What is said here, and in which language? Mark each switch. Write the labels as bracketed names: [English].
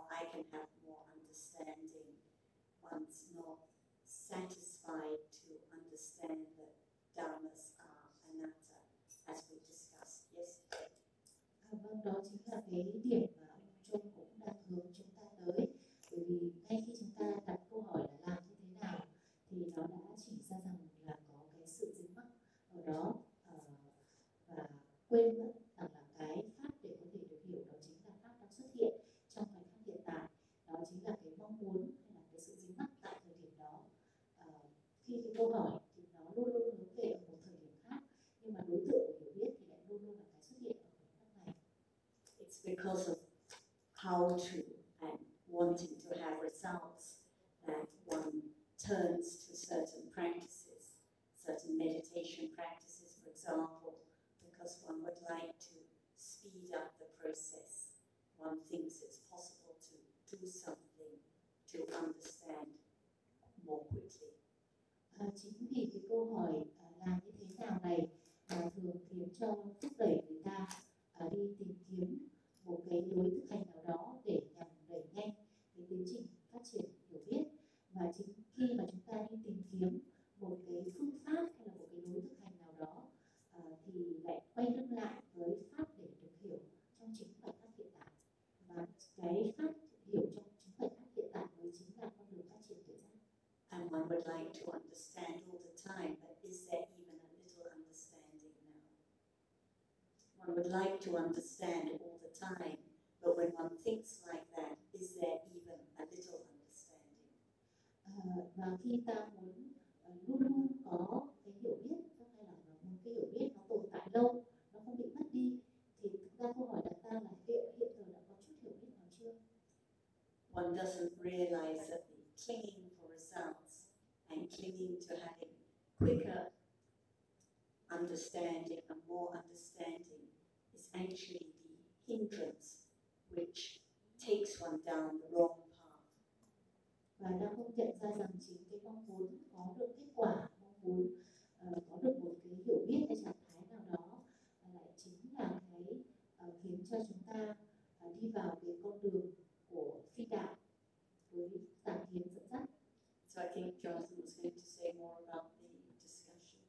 [English] can have more understanding. One's not satisfied to understand that dharmas are anatta, as we discussed yesterday. [Vietnamese] Vâng, đó chính là cái điểm mà ông Trung cũng đang hướng chúng ta tới. Bởi vì ngay khi chúng ta đặt câu hỏi là làm như thế nào, thì nó đã chỉ ra rằng là có cái sự dính mắc ở đó, và quên mất rằng là cái pháp để có thể được hiểu đó chính là pháp đang xuất hiện trong khoảnh khắc hiện tại. Đó chính là cái mong muốn hay là cái sự dính mắc tại thời điểm đó. Khi cái câu hỏi thì nó luôn luôn hướng về ở một thời điểm khác, nhưng mà đối tượng hiểu biết thì lại luôn luôn là cái xuất hiện ở khoảnh khắc này. [English] It's because of how to and wanting to have results that one turns to certain practices, certain meditation practices, for example, because one would like to speed up the process. One thinks it's possible to do something to understand more quickly. [Vietnamese] Chính vì cái câu hỏi làm như thế nào này thường khiến cho thúc đẩy người ta đi tìm kiếm một cái lối thực hành nào đó để nhằm đẩy nhanh cái tiến trình phát triển hiểu biết. Và chính khi mà chúng ta đi tìm kiếm một cái phương pháp hay là một cái lối thực hành nào đó thì lại quay lưng lại với pháp để được hiểu trong chính bản thân hiện tại. Và cái pháp hiểu trong chính bản thân hiện tại mới chính là con đường phát triển tự giác. [English] And one would like to understand all the time, but is there even a little understanding now? One would like to understand all the time, but when one thinks like that, is there even a little understanding? [Vietnamese] Và khi ta muốn luôn luôn có cái hiểu biết, trong hay là một cái hiểu biết nó tồn tại lâu, nó không bị mất đi, thì chúng ta không hỏi đặt ta là liệu hiện giờ đã có chút hiểu biết nào chưa? [English] One doesn't realize that the clinging results and clinging to having quicker understanding and more understanding is actually the hindrance which takes one down the wrong path. [Vietnamese] Và ta không nhận ra rằng chính cái mong muốn có được kết quả, mong muốn có được một cái hiểu biết hay trạng thái nào đó lại chính là cái khiến cho chúng ta đi vào cái con đường của phi đạo với tà kiến dẫn dắt. [English] So I think Jonathan was going to say more about the discussion.